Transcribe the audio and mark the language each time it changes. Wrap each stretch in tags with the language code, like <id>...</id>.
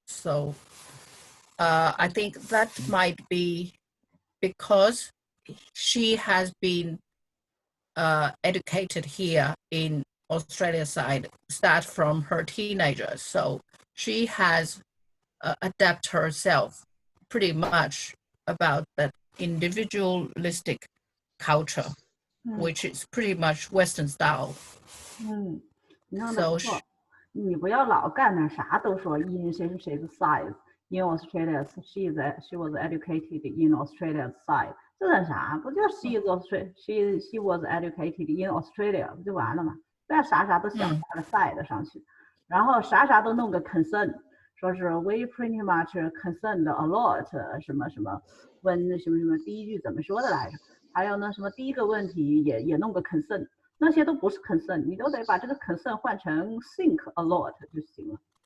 <en>So I think that might be because she has been educated here in Australia side, start from her teenagers. So she has adapted herself pretty much about that individualistic culture, which is pretty much Western style.</en> <zh>你说的不错，你不要老干点啥都说 in 谁是谁的 side。</zh> <en>In Australia, she was educated in Australia's side。</en> <zh>这算啥？不就 she was educated in Australia 不就完了吗？不要啥都想加个 side 上去，然后啥都弄个 concern， 说是 we pretty much concerned a lot 什么什么，问什么第一句怎么说的来着？还有呢什么第一个问题也弄个 concern， 那些都不是 concern， 你都得把这个 concern 换成 think a lot 就行了。</zh>